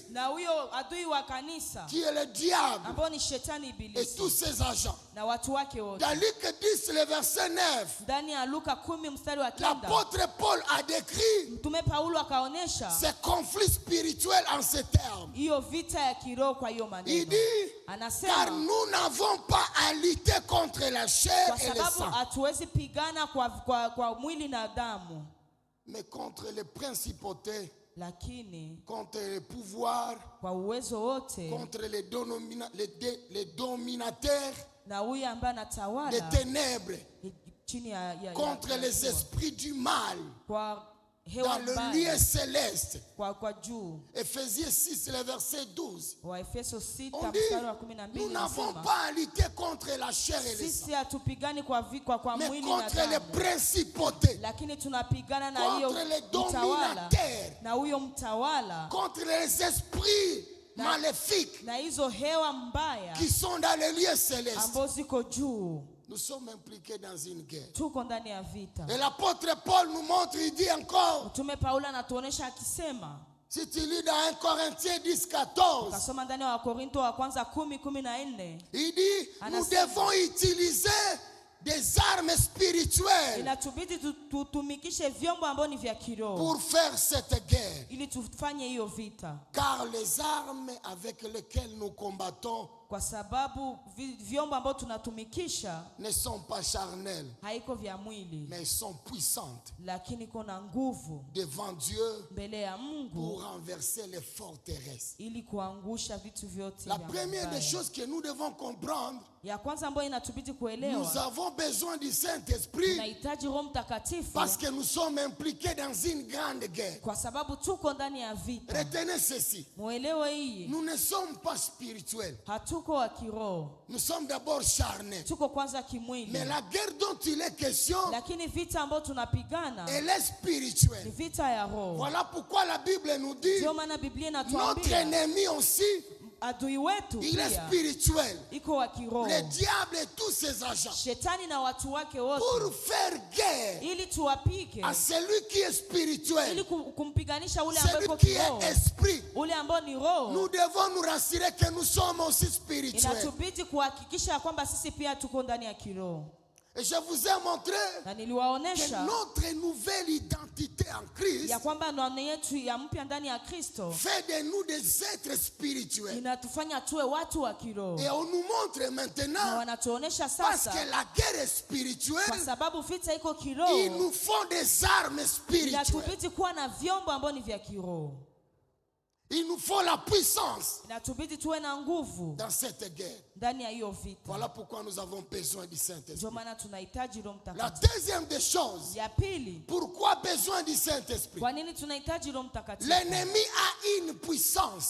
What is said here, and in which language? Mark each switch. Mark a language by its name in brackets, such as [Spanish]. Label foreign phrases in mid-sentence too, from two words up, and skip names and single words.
[Swahili] na huyo adui wa kanisa [French] qui est le diable [Swahili] ambao ni shetani [French] et tous [Swahili] ibilisi [French] ses agents. [Swahili] na watu wake wote. [French] Dans Luc 10, le verset 9, [Swahili] Ndani ya Luka 10 mstari wa 9, [French] l'apôtre Paul a décrit [Swahili] Mtume Paulo akaonesha [French] ce conflit spirituel en ces termes. [Swahili] hiyo vita ya kiroho kwa hiyo [French] Il [Swahili] maneno. [French] dit, car [Swahili] Anasema [French] nous n'avons pas à lutter contre la chair [Swahili] kwa [French] et le [Swahili] sababu [French] sang, [Swahili] hatuwezi pigana kwa mwili na damu, [French] mais contre les principautés, [Swahili] lakini [French] contre les pouvoirs, [Swahili] kwa uwezo wote [French] contre les dominateurs [Swahili] na huyu ambaye [French] des [Swahili] anatawala [French] ténèbres, [Swahili] chini ya [French] contre les esprits du mal [Swahili] kwa [French] dans [Swahili] hewa [French] le [Swahili] mbaya, [French] lieu céleste. [Swahili] kwa juu. [French] Éphésiens 6, le verset 12. [Swahili] Waefeso 6 [French] On dit, [Swahili] mstari wa [French] nous [Swahili] 12 [French] n'avons [Swahili] inasema [French] pas à lutter contre la chair et le sang, [Swahili] sisi hatupigani kwa [French] mais [Swahili] mwili na [French] contre les [Swahili] damu, [French] principautés, [Swahili] lakini tunapigana na hiyo [French] contre les [Swahili] mtawala, [French] dominateurs, [Swahili] na huyo mtawala [French] contre les esprits maléfiques [Swahili] na hizo hewa mbaya [French] qui sont dans les lieux célestes. [Swahili] ambazo ziko juu. [French] Nous sommes impliqués dans une guerre. [Swahili] Tuko ndani ya vita. [French] Et l'apôtre Paul nous montre, il dit encore, [Swahili] Mtume Paulo anatuonesha akisema, [French] si tu lis dans 1 Corinthiens 10, 14, [Swahili] kasoma ndani ya Wakorinto wa kwanza 10:14, [French] il dit, nous [Swahili] Anasema, [French] devons utiliser des armes spirituelles [Swahili] inatubidi tutumikishe vyombo ambavyo ni vya kiroho [French] pour faire cette guerre. [Swahili] ili tufanye hiyo vita, [French] Car les armes avec lesquelles nous combattons [Swahili] kwa sababu vyombo ambavyo tunatumikisha [French] ne sont pas charnelles, [Swahili] haiko vya mwili, [French] mais sont puissantes [Swahili] lakini kuna nguvu [French] devant Dieu [Swahili] mbele ya Mungu [French] pour renverser les forteresses. [Swahili] ili kuangusha vitu vyote [French] La [Swahili] vya [French] première des [Swahili] mabaya. [French] choses que nous devons comprendre, [Swahili] Ya kwanza ambayo inatubidi [French] nous [Swahili] kuelewa, [French] avons avons besoin du Saint-Esprit [Swahili] tunahitaji Roho Mtakatifu [French] parce que nous sommes impliqués dans une grande guerre. [Swahili] kwa sababu tuko ndani ya vita. [French] Retenez ceci. [Swahili] Muelewe hii. [French] Nous ne sommes pas spirituels. [Swahili] Hatuko wa kiroho. [French] Nous sommes d'abord charnés. [Swahili] Tuko kwanza kimwili. [French] Mais la guerre dont il est question, [Swahili] Lakini vita ambayo tunapigana [French] elle est [Swahili] ni [French] spirituelle. [Swahili] vita ya roho. [French] Voilà pourquoi la Bible nous dit, [Swahili] Ndio maana Biblia [French] notre [Swahili] inatuambia [French] ennemi aussi, [Swahili] adui wetu [French] il est [Swahili] pia [French] spirituel. [Swahili] iko wa kiroho. [French] Le diable et tous ses agents. [Swahili] Shetani na watu wake [French] Pour [Swahili] wote [French] faire guerre [Swahili] ili tuwapike, [French] à celui qui est [Swahili] ili [French] spirituel, [Swahili] kumpiganisha ule ambaye [French] celui [Swahili] iko [French] qui est [Swahili] kiroho, [French] esprit, [Swahili] ule ambao ni roho. [French] nous devons nous rassurer que nous sommes aussi spirituels. [Swahili] Inatubidi kuhakikisha ya kwamba sisi pia tuko ndani ya kiroho. [French] Et je vous ai montré [Swahili] Na [French] que [Swahili] niliwaonesha [French] notre nouvelle identité en Christ [Swahili] ya kwamba ndani yetu ya mpya ndani ya Kristo [French] fait de nous des êtres spirituels. [Swahili] inatufanya tuwe watu wa kiroho. [French] Et on nous montre [Swahili] Na [French] maintenant, [Swahili] wanatuonesha [French] parce [Swahili] sasa, [French] que la guerre est [Swahili] kwa [French] spirituelle, [Swahili] sababu vita iko [French] il [Swahili] kiroho, [French] nous faut des armes spirituelles. [Swahili] inatubidi kuwa na vyombo ambavyo ni vya kiroho. [French] Il nous faut la puissance [Swahili] Inatubidi tuwe na nguvu [French] dans cette guerre. [Swahili] ndani ya hiyo vita. [French] Voilà pourquoi nous avons besoin du Saint-Esprit. [Swahili] Ndio maana tunahitaji Roho [French] La [Swahili] Mtakatifu. [French] deuxième des choses, [Swahili] Ya pili, [French] pourquoi besoin du Saint-Esprit? [Swahili] kwa nini tunahitaji Roho Mtakatifu? [French] L'ennemi a une puissance.